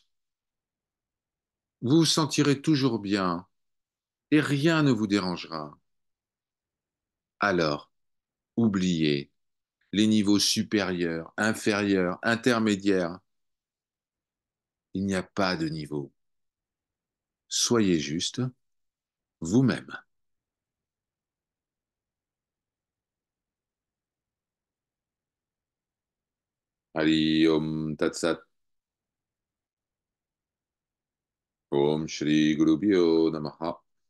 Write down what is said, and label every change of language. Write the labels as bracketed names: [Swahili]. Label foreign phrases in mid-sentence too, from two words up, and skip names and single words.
[French] Vous vous sentirez toujours bien et rien ne vous dérangera. Alors, oubliez les niveaux supérieurs, inférieurs, intermédiaires. Il n'y a pas de niveau. Soyez juste vous-même. [Sanskrit] Hari Om Tat Sat. Om Shri Guru Pyo Namaha.